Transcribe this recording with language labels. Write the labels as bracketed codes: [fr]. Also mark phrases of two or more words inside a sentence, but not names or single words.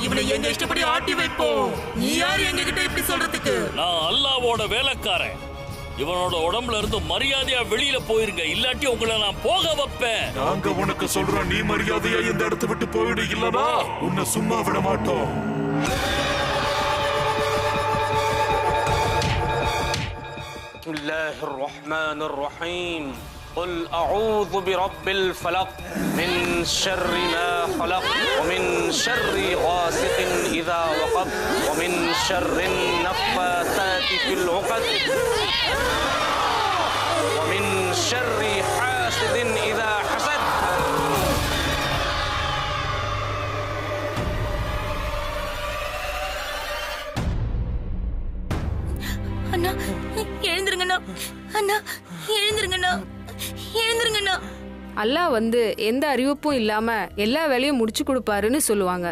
[ta] இவனை எங்க இஷ்டப்படி ஆட்டி வைப்போம். நீ யார் எங்க கிட்ட இப்படி சொல்றதுக்கு? நான் அல்லாஹ்வோட வேலைக்காரன். இவனோட உடம்புல இருந்து மரியாதையா வெளியில போயிருங்க, இல்லாட்டி உங்களை நான் போக வைப்பேன். நாங்க உனக்கு சொல்றோம், நீ மரியாதையா இந்த இடத்தை விட்டு போயிடு, இல்லனா உன்னை சும்மா விட மாட்டோம். [ar] بسم الله الرحمن الرحيم قل أعوذ برب الفلق من شر ما خلق ومن شر غاسق إذا وقب ومن شر النفاثات في العقد ومن شر حاسد إذا حسد. [ta] அண்ணா எழுந்திருங்கண்ணா, அண்ணா எழுந்திருங்கண்ணா, எழுந்திருங்கண்ணா. அல்லாஹ் வந்து எந்த அறிவிப்பும் இல்லாம எல்லா வேலையும் முடிச்சு கொடுப்பாருன்னு சொல்லுவாங்க.